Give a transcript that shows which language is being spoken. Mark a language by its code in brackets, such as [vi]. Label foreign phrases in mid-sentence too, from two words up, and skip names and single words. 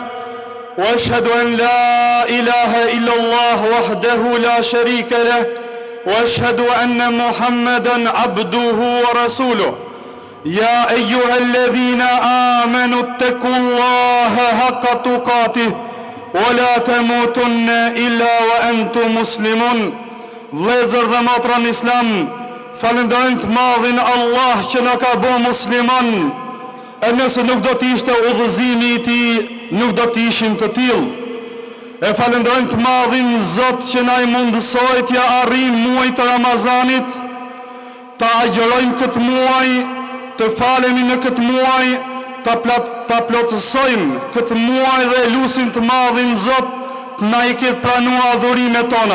[ar] وأشهد أن لا إله إلا الله وحده لا شريك له، وأشهد أن محمدا عبده ورسوله. يا أيها الذين آمنوا اتقوا الله حق تقاته ولا تموتن إلا وأنتم مسلمون. [sq] Vëllezër dhe motra në Islam, falenderojmë të madhin Allah që na ka bërë musliman. E nëse nuk do të ishte udhëzimi i tij, nuk do të ishim të tillë. E falenderojmë të madhin Zot që na i mundësoi t'ja arrijmë muajin e Ramazanit, ta agjërojmë këtë muaj, të falemi në këtë muaj, ta plotësojmë këtë muaj dhe lutim të madhin Zot të na i ketë pranuar adhurimet tona.